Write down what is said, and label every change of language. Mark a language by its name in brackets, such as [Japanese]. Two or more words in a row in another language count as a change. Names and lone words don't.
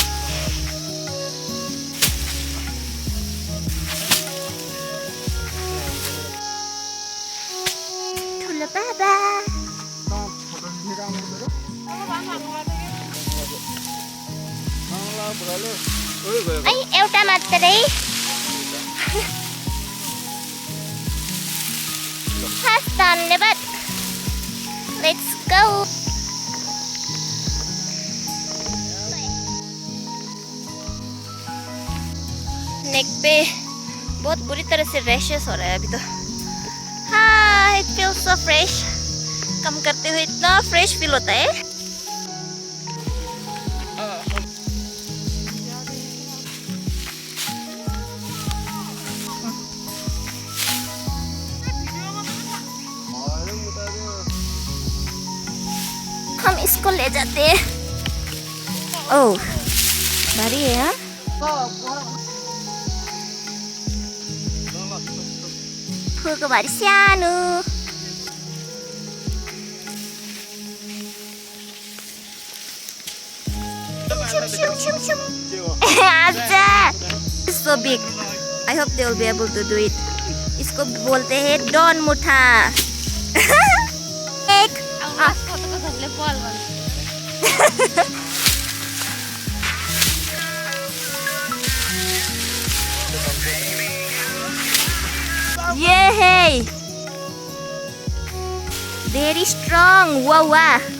[Nepali] ठुलो बाबा ऐ एउटा मात्रै हस् धन्यवाद [English] Let's go [Hindi] नेक पे बहुत बुरी तरह से रैशेस हो रहा है अभी तो हाँ [English] it feels so fresh [Hindi] कम करते हुए इतना [English] fresh feel [Hindi] होता है हम इसको ले जाते हैं ओह भारी है हाँ [Nepali] फुलको भारी सानो आजा [English] so big I hope they will be able to do it [Hindi] इसको बोलते हैं डॉन मुठा एक ये है [English] very strong wow wow